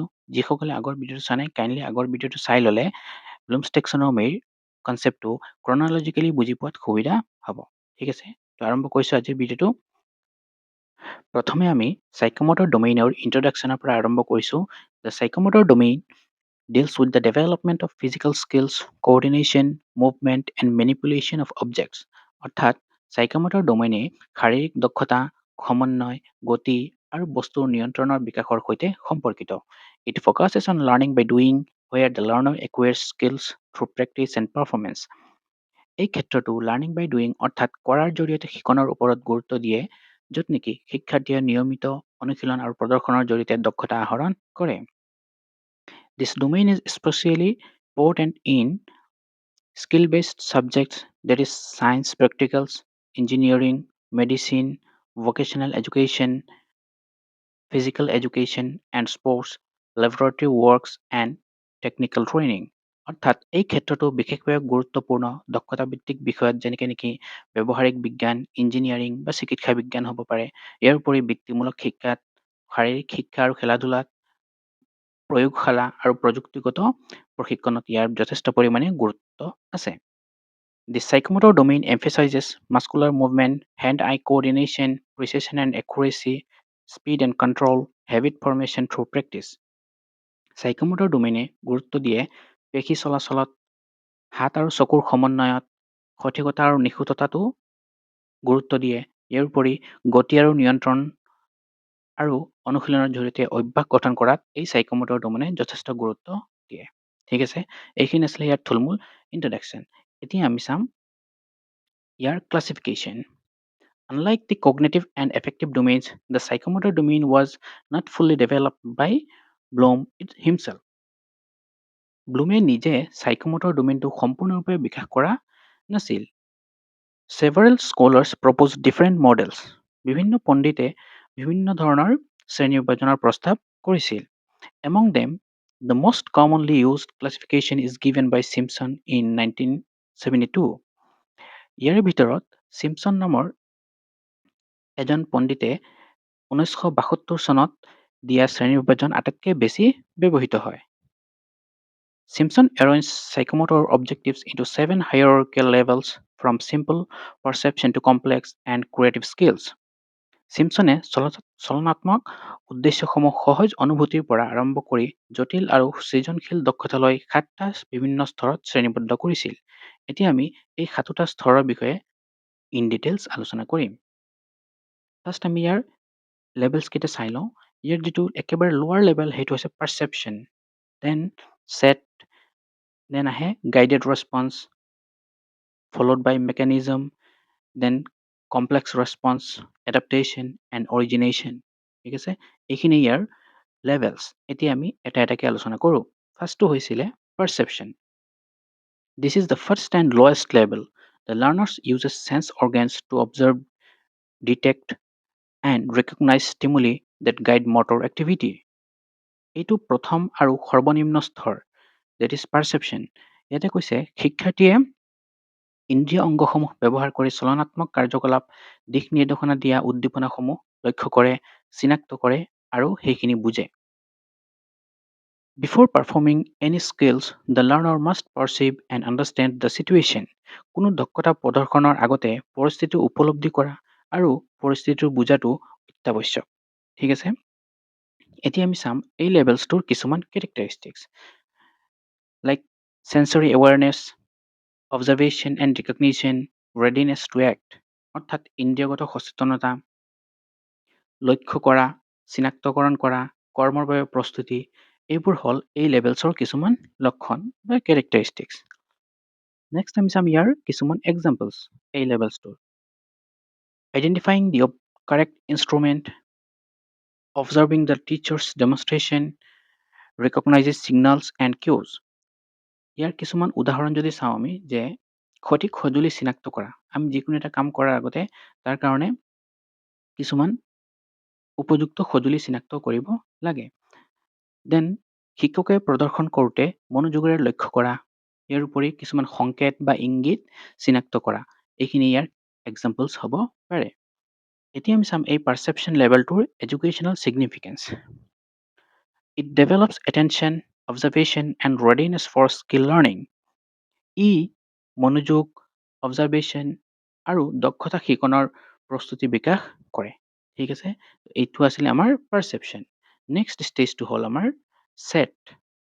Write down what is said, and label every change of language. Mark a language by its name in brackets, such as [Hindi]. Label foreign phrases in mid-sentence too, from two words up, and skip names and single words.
[Assamese] যিসকলে আগৰ ভিডিঅ'টো চোৱা নাই কাইণ্ডলি আগৰ ভিডিঅ'টো চাই ল'লে ব্লুমছ টেক্সনমিৰ কনচেপ্টটো ক্ৰনলজিকেলি বুজি পোৱাত সুবিধা হ'ব। ঠিক আছে, তো আৰম্ভ কৰিছোঁ আজিৰ ভিডিঅ'টো। প্ৰথমে আমি সাইকোমোটৰ ডমেইনৰ ইন্ট্ৰডাকশ্যনৰ পৰা আৰম্ভ কৰিছোঁ। [English] The psychomotor domain deals with the development of physical skills, coordination, movement, and manipulation of objects. [Assamese] অৰ্থাৎ সাইকোমোটৰ ডমেইনে শাৰীৰিক দক্ষতা, সমন্বয়, গতি আৰু বস্তুৰ নিয়ন্ত্ৰণৰ বিকাশৰ সৈতে সম্পৰ্কিত। [English] It focuses on learning by doing, where the learner acquires skills through practice and performance. [Assamese] এই ক্ষেত্ৰতো [English] learning by doing [Assamese] অৰ্থাৎ কৰাৰ জৰিয়তে শিকনৰ ওপৰত গুৰুত্ব দিয়ে, য'ত নেকি শিক্ষাৰ্থীয়ে নিয়মিত অনুশীলন আৰু প্ৰদৰ্শনৰ জৰিয়তে দক্ষতা আহৰণ কৰে। [English] This domain is especially important in skill-based subjects, that is science practicals, engineering, medicine, vocational education, physical education and sports, laboratory works and technical training. [Assamese] অৰ্থাৎ এই ক্ষেত্ৰতো বিশেষভাৱে গুৰুত্বপূৰ্ণ দক্ষতাভিত্তিক বিষয়ত যেনেকৈ নেকি ব্যৱহাৰিক বিজ্ঞান, ইঞ্জিনিয়াৰিং বা চিকিৎসা বিজ্ঞান হ'ব পাৰে। ইয়াৰ উপৰি বৃত্তিমূলক শিক্ষাত, শাৰীৰিক শিক্ষা আৰু খেলা-ধূলাত, প্ৰয়োগশালা আৰু প্ৰযুক্তিগত প্ৰশিক্ষণত ইয়াৰ যথেষ্ট পৰিমাণে গুৰুত্ব আছে। [English] The psychomotor domain emphasizes muscular movement, hand-eye coordination, precision and accuracy, speed and control, habit formation through practice. Psychomotor domaine [Assamese] গুৰুত্ব দিয়ে পেশী চলাচলত, হাত আৰু চকুৰ সমন্বয়ত, সঠিকতা আৰু নিখুঁততাটো গুৰুত্ব দিয়ে। ইয়াৰ উপৰি গতি আৰু নিয়ন্ত্ৰণ আৰু অনুশীলনৰ জৰিয়তে অভ্যাস গঠন কৰাত এই সাইকোমোটৰ ডমেইনে যথেষ্ট গুৰুত্ব দিয়ে। ঠিক আছে, এইখিনি আছিলে ইয়াৰ থুলমূল ইন্ট্ৰডাকশ্যন। এতিয়া আমি চাম ইয়াৰ ক্লাছিফিকেশ্যন। [English] Unlike the cognitive and affective domains, the psychomotor domain was not fully developed by Bloom himself. [Assamese] ব্লুমে নিজে সাইকোমোটৰ ডোমেইনটো সম্পূৰ্ণৰূপে বিকাশ কৰা নাছিল। [English] Several scholars proposed different models. [Assamese] বিভিন্ন পণ্ডিতে বিভিন্ন ধৰণৰ শ্ৰেণী বিভাজনৰ প্ৰস্তাৱ কৰিছিল। [English] Among them, the most commonly used classification is given by Simpson in 1972. [Assamese] ইয়াৰ ভিতৰত চিম্পছন নামৰ এজন পণ্ডিতে 1972 চনত দিয়া শ্ৰেণী বিভাজন আটাইতকৈ বেছি ব্যৱহৃত হয়। [English] Simpson arranged psychomotor objectives into 7 hierarchical levels from simple perception to complex and creative skills. [Assamese] Simpsone চলনাত্মক উদ্দেশ্যসমূহ সহজ অনুভূতিৰ পৰা আৰম্ভ কৰি জটিল আৰু সৃজনশীল দক্ষতালৈ 7টা বিভিন্ন স্তৰত শ্ৰেণীবদ্ধ কৰিছিল। এতিয়া আমি এই 7টা স্তৰৰ বিষয়ে [English] in details [Assamese] আলোচনা কৰিম। ফাৰ্ষ্ট আমি ইয়াৰ লেভেলছ কেইটা চাই লওঁ। ইয়াৰ যিটো একেবাৰে [English] lower level [Assamese] সেইটো হৈছে [English] perception, then set, then [Assamese] আহে [English] guided response, followed by mechanism, then complex response, adaptation and origination. [Assamese] ঠিক আছে, এইখিনি ইয়াৰ লেভেলছ। এতিয়া আমি এটা এটাকৈ আলোচনা কৰোঁ। ফাৰ্ষ্টটো হৈছিলে পাৰচেপশ্যন। [English] This is the first and lowest level. The learners uses sense organs to observe, detect, and recognize stimuli that guide motor activity. [Assamese] এইটো প্ৰথম আৰু সৰ্বনিম্ন স্তৰ, [English] that is perception. [Assamese] ইয়াতে কৈছে শিক্ষাৰ্থীয়ে ইন্দ্ৰিয় অংগসমূহ ব্যৱহাৰ কৰি চলনাত্মক কাৰ্যকলাপ, দিশ নিৰ্দেশনা দিয়া উদ্দীপনাসমূহ লক্ষ্য কৰে, চিনাক্ত কৰে আৰু সেইখিনি বুজে। [English] Before performing any skills, the learner must perceive and understand the situation. [Assamese] কোনো দক্ষতা প্ৰদৰ্শনৰ আগতে পৰিস্থিতি উপলব্ধি কৰা আৰু পৰিস্থিতিটো বুজাটো অত্যাৱশ্যক। ঠিক আছে, এতিয়া আমি চাম এই লেভেলছটোৰ কিছুমান [English] characteristics like sensory awareness, observation and recognition, readiness to act, [Assamese] অৰ্থাৎ ইন্দ্ৰিয়গত সচেতনতা, লক্ষ্য কৰা, চিনাক্তকৰণ কৰা, কৰ্মৰ বাবে প্ৰস্তুতি, এইবোৰ হ'ল এই লেভেলছৰ কিছুমান লক্ষণ বা কেৰেক্টাৰিষ্টিক্স। নেক্সট আমি চাম ইয়াৰ কিছুমান এক্সাম্পলছ এই লেভেলছটোৰ। [English] identifying the correct instrument, observing the teacher's demonstration, recognizes signals and cues. [Assamese] ইয়াৰ কিছুমান উদাহৰণ যদি চাওঁ আমি যে সঠিক সঁজুলি চিনাক্ত কৰা, আমি যিকোনো এটা কাম কৰাৰ আগতে তাৰ কাৰণে কিছুমান উপযুক্ত সঁজুলি চিনাক্ত কৰিব লাগে। দেন শিক্ষকে প্ৰদৰ্শন কৰোঁতে মনোযোগেৰে লক্ষ্য কৰা, ইয়াৰ উপৰি কিছুমান সংকেত বা ইংগিত চিনাক্ত কৰা, এইখিনি ইয়াৰ এক্সাম্পলছ হ'ব পাৰে। এতিয়া আমি চাম এই পাৰচেপশ্যন লেভেলটোৰ [English] educational significance. It develops attention, observation, and readiness for skill learning. [Assamese] ই মনোযোগ, অবজাৰভেশ্যন আৰু দক্ষতা শিকনৰ প্ৰস্তুতি বিকাশ কৰে। ঠিক আছে, এইটো আছিলে আমাৰ পাৰচেপশ্যন। নেক্সট ষ্টেজটো হ'ল আমাৰ set.